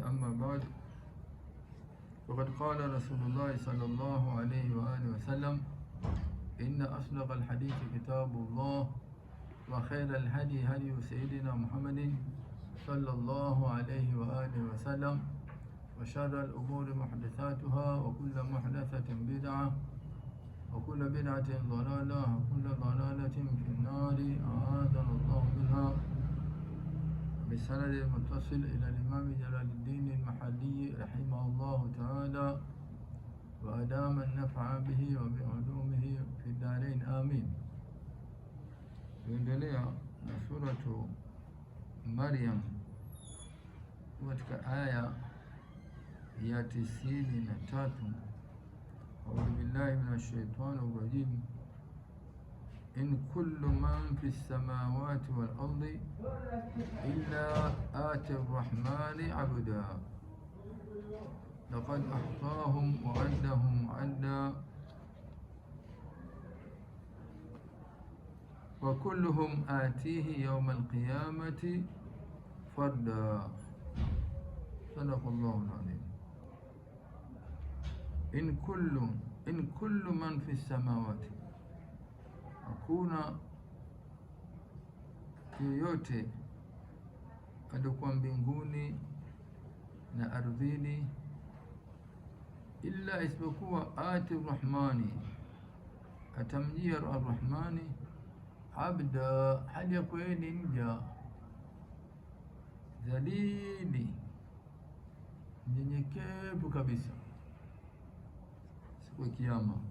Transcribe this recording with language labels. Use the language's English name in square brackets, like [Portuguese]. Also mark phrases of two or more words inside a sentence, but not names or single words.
[Arabic] أما بعد، وقد قال رسول الله صلى الله عليه وآله وسلم: إن أصدق الحديث كتاب الله، وخير الهدي هدي سيدنا محمد صلى الله عليه وآله وسلم، وشر الأمور محدثاتها، وكل محدثة بدعة، وكل بدعة ضلالة، وكل ضلالة في النار، أعاذنا الله منها. بسند المتصل إلى الإمام جلال الدين المحلي رحمه الله تعالى، وأدام النفع به وبعلومه في الدارين، آمين. [Swahili] Tuendelea na suratu Maryam katika aya ya 93. [Arabic] أعوذ بالله من الشيطان الرجيم. إن كل من في السماوات والأرض إلا آتي الرحمن عبدا لقد أحصاهم وعدهم عدا وكلهم آتيه يوم القيامة فردا. صدق الله العظيم. إن كل من في السماوات, [Swahili] hakuna yoyote alikuwa mbinguni na ardhini, illa isipokuwa [Arabic] آتي الرحمن, [Swahili] atamjia ar-rahmani, abda, hali ya kuwa ni mja dhalili, mnyenyekevu kabisa siku ya Kiyama.